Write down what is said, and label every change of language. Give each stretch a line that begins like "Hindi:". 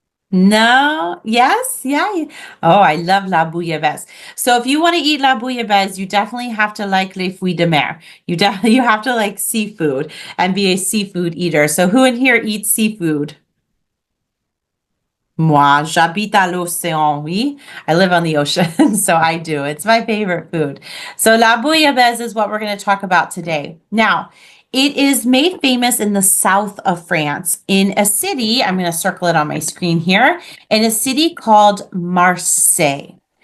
English: No, yes, yeah. Oh, I love la bouillabaisse. So if you want to eat la bouillabaisse, you definitely have to like
French: les fruits de mer.
English: You have to like seafood and be a seafood eater. So who in here eats seafood?
French: Moi, j'habite à l'océan, oui.
English: I live on the ocean, so I do. It's my favorite food. So la bouillabaisse is what we're going to talk about today. Now, it is made famous in the south of France in a city, I'm going to circle it on my screen here, in a city called Marseille.